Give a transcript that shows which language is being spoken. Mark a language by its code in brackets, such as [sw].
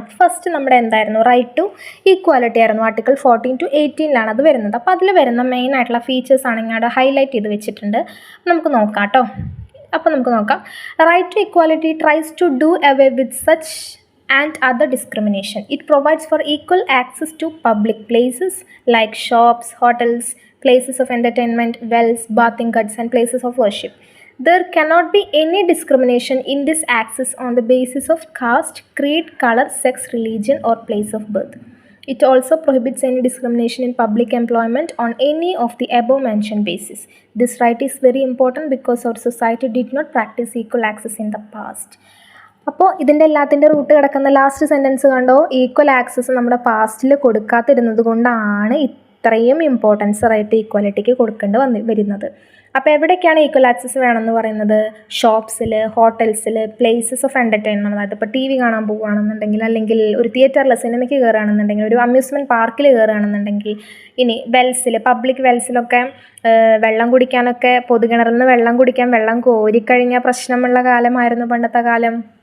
[ml] അപ്പോൾ ഫസ്റ്റ് നമ്മുടെ എന്തായിരുന്നു? റൈറ്റ് ടു ഈക്വാലിറ്റി ആയിരുന്നു. ആർട്ടിക്കിൾ 14 to 18 അത് വരുന്നത്. അപ്പോൾ അതിൽ വരുന്ന മെയിൻ ആയിട്ടുള്ള ഫീച്ചേഴ്സ് ആണ് ഇങ്ങോട്ട് ഹൈലൈറ്റ് ചെയ്ത് വെച്ചിട്ടുണ്ട്. നമുക്ക് നോക്കാം കേട്ടോ. അപ്പോൾ നമുക്ക് നോക്കാം. [en] Right to equality tries to do away with such and other discrimination. It provides for equal access to public places like shops, hotels, places of entertainment, wells, bathing huts and places of worship. There cannot be any discrimination in this access on the basis of caste, creed, color, sex, religion or place of birth. It also prohibits any discrimination in public employment on any of the above mentioned basis. This right is very important because our society did not practice equal access in the past. [ml] അപ്പോൾ ഇതിൻ്റെ എല്ലാത്തിൻ്റെ root കിടക്കുന്ന last sentence കണ്ടോ? Equal access നമ്മുടെ പാസ്റ്റിൽ കൊടുക്കാതിരുന്നത് കൊണ്ടാണ് ഇത്രയും importance right ഈക്വാലിറ്റിക്ക് കൊടുക്കേണ്ടി വരുന്നത്. അപ്പോൾ എവിടേക്കാണ് ഈക്വൽ ആക്സസ് വേണമെന്ന് പറയുന്നത്? ഷോപ്സിൽ, ഹോട്ടൽസിൽ, പ്ലേസസ് ഓഫ് എൻ്റർടൈൻമെൻറ്റ്, അതായത് ഇപ്പോൾ TV കാണാൻ പോവുകയാണെന്നുണ്ടെങ്കിൽ, അല്ലെങ്കിൽ ഒരു തിയേറ്ററിൽ സിനിമയ്ക്ക് കയറുകയാണെന്നുണ്ടെങ്കിൽ, ഒരു അമ്യൂസ്മെൻറ്റ് പാർക്കിൽ കയറുകയാണെന്നുണ്ടെങ്കിൽ, ഇനി വെൽസിൽ, പബ്ലിക് വെൽസിലൊക്കെ വെള്ളം കുടിക്കാനൊക്കെ പൊതുകിണറിൽ നിന്ന് വെള്ളം കുടിക്കാൻ വെള്ളം കോരിക്കഴിഞ്ഞാൽ പ്രശ്നമുള്ള കാലമായിരുന്നു പണ്ടത്തെ കാലം.